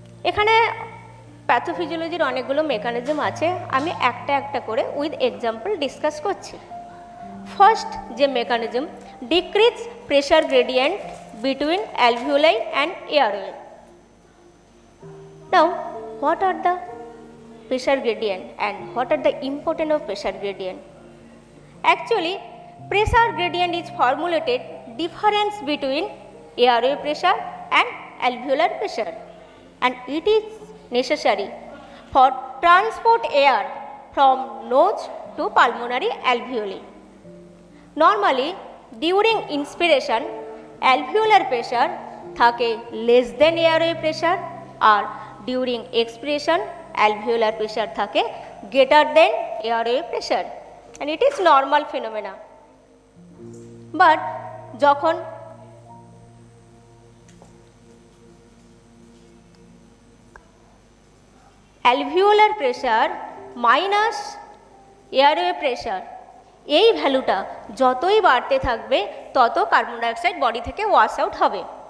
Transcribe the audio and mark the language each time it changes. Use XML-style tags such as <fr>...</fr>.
<bn>এখানে প্যাথোফিজিওলজির অনেকগুলো মেকানিজম আছে, আমি একটা একটা করে উইথ এক্সাম্পল ডিসকাস করছি।</bn> <en>First যে mechanism, decrease pressure gradient between alveoli and airway. Now what are the pressure gradient and what are the importance of pressure gradient? Actually, pressure gradient is formulated difference between airway pressure and alveolar pressure, and it is necessary for transport air from nose to pulmonary alveoli. Normally, during inspiration, alveolar pressure থাকে less than airway pressure, আর during expiration, alveolar pressure থাকে greater than airway pressure, and it is normal phenomena.</en> <bn>But যখন</bn> <en>alveolar pressure minus airway pressure,</en> <bn>এই ভ্যালুটা যতই বাড়তে থাকবে তত carbon dioxide body থেকে ওয়াশ আউট হবে।</bn>